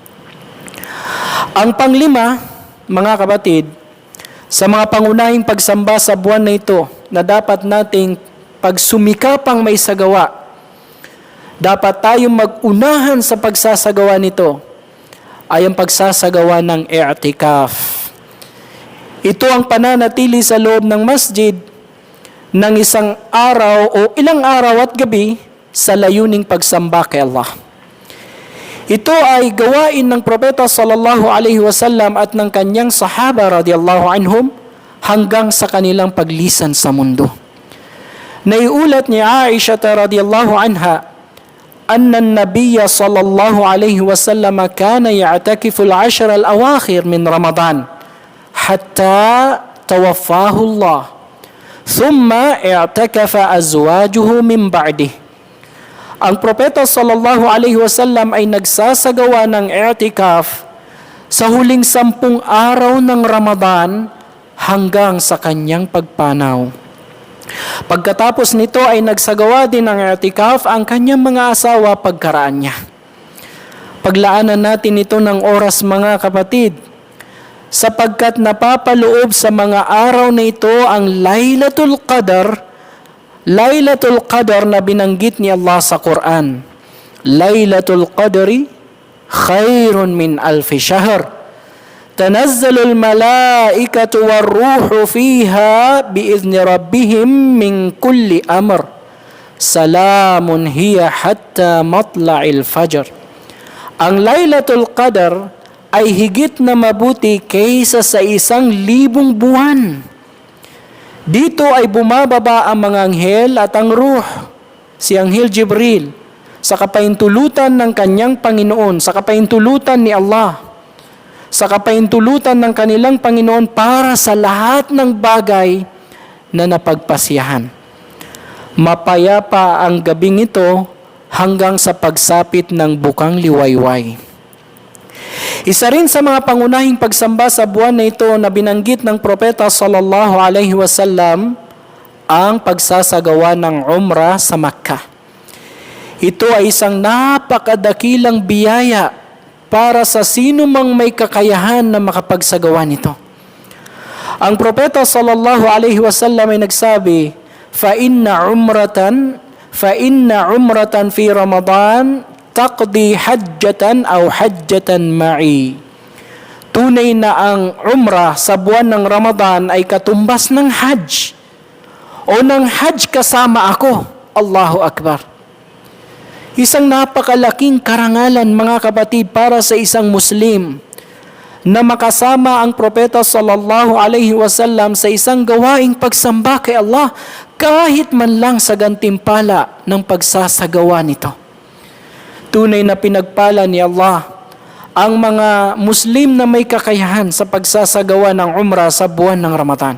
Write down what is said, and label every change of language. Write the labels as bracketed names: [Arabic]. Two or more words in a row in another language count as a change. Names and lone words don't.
[Filipino] Ang panglima, mga kapatid, sa mga pangunahing pagsamba sa buwan na ito na dapat nating pagsumikapang may sagawa, dapat tayong mag-unahan sa pagsasagawa nito, ay ang pagsasagawa ng i'tikaf. Ito ang pananatili sa loob ng masjid ng isang araw o ilang araw at gabi sa layuning pagsamba kay Allah. Ito ay gawain ng Propeta [Arabic] صلى الله عليه وسلم [Filipino] at ng kanyang sahaba [Arabic] رضي الله عنهم [Filipino] hanggang sa kanilang paglisan sa mundo. Naiulat ni Aisha [Arabic] رضي الله عنها أن النبي صلى الله عليه وسلم كان يعتكف العشر الأواخر من رمضان حتى توفاه الله ثم اعتكف أزواجه من بعده. [Filipino] Ang Propeta [Arabic] صلى الله عليه وسلم [Filipino] ay nagsasagawa ng i'tikaf sa huling 10 araw ng Ramadan hanggang sa kanyang pagpanaw. Pagkatapos nito ay nagsagawa din ng i'tikaf ang kanyang mga asawa pagkaraan niya. Paglaanan natin ito ng oras mga kapatid, sapagkat napapaloob sa mga araw na ito ang Laylatul Qadr na binanggit ni Allah sa Quran. [Arabic] ليلة القدر خير من ألف شهر. تنزل الملائكة والروح فيها بإذن ربهم من كل أمر سلام هي حتى مطلع الفجر. [Filipino] Ang Laylatul Qadr ay higit na mabuti kaysa sa 1,000 buwan. Dito ay bumababa ang mga anghel at ang ruh, si Anghel Jibril, sa kapahintulutan ng kanyang Panginoon, sa kapahintulutan ni Allah, sa kapahintulutan ng kanilang Panginoon para sa lahat ng bagay na napagpasyahan. Mapayapa ang gabing ito hanggang sa pagsapit ng bukang liwayway. Isa rin sa mga pangunahing pagsamba sa buwan na ito na binanggit ng Propeta [Arabic] صلى الله عليه وسلم [Filipino] ang pagsasagawa ng Umrah sa Makkah. Ito ay isang napakadakilang biyaya para sa sino mang may kakayahan na makapagsagawa nito. Ang Propeta [Arabic] صلى الله عليه وسلم [Filipino] ay nagsabi, [Arabic] فإن عمرة في رمضان تقضي حجة أو حجة معي. [Filipino] Tunay na ang umrah sa buwan ng Ramadan ay katumbas ng hajj o ng hajj kasama ako. [Arabic] الله أكبر. [Filipino] Isang napakalaking karangalan mga kapatid para sa isang Muslim na makasama ang Propeta [Arabic] صلى الله عليه وسلم [Filipino] sa isang gawaing pagsamba kay Allah kahit man lang sa gantimpala ng pagsasagawa nito. Tunay na pinagpala ni Allah ang mga Muslim na may kakayahan sa pagsasagawa ng Umrah sa buwan ng Ramadan.